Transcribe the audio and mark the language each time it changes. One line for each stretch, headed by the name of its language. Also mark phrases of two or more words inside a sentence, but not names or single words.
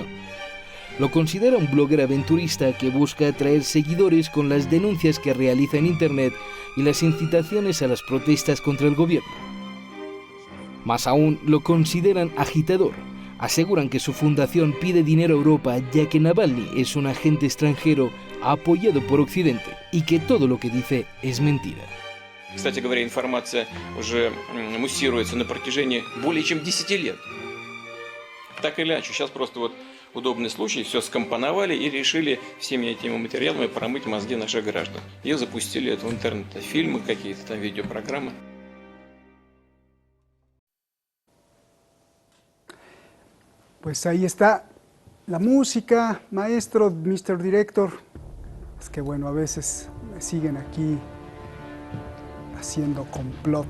Spanish: Lo considera un blogger aventurista que busca atraer seguidores con las denuncias que realiza en Internet y las incitaciones a las protestas contra el gobierno. Más aún, lo consideran agitador. Aseguran que su fundación pide dinero a Europa, ya que Navalny es un agente extranjero apoyado por Occidente y que todo lo que dice es mentira.
Russian: Кстати говоря, информация уже муссируется на протяжении более чем 10 лет. Так или иначе, сейчас просто вот удобный случай, все скомпоновали и решили всеми этими материалами промыть мозги наших граждан. И запустили это в интернет, фильмы какие-то там, видеопрограммы.
Spanish: Pues ahí está la música, maestro, Mr. Director. Es que bueno, a veces me siguen aquí haciendo complot.